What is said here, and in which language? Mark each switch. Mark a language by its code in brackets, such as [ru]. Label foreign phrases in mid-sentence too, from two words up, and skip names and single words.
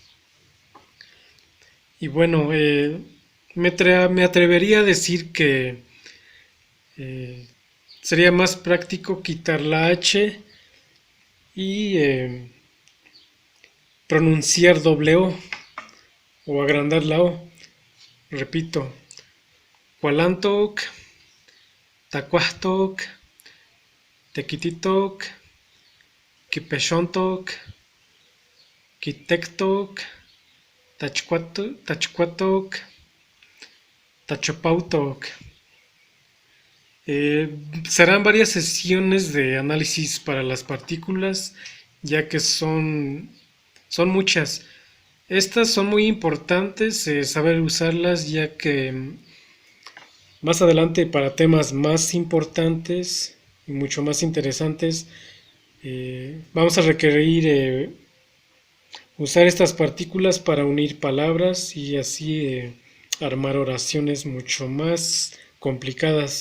[es] Y bueno, me atrevería a decir que sería más práctico quitar la H y pronunciar doble o agrandar la O. Repito, [nah] cualantoc, tacuahtoc, tequititoc, quipeshontoc, quitectoc, tachcuatoc, tachopautoc. [es] Serán varias sesiones de análisis para las partículas, ya que son muchas. Estas son muy importantes, saber usarlas, ya que más adelante para temas más importantes y mucho más interesantes vamos a requerir usar estas partículas para unir palabras y así armar oraciones mucho más complicadas.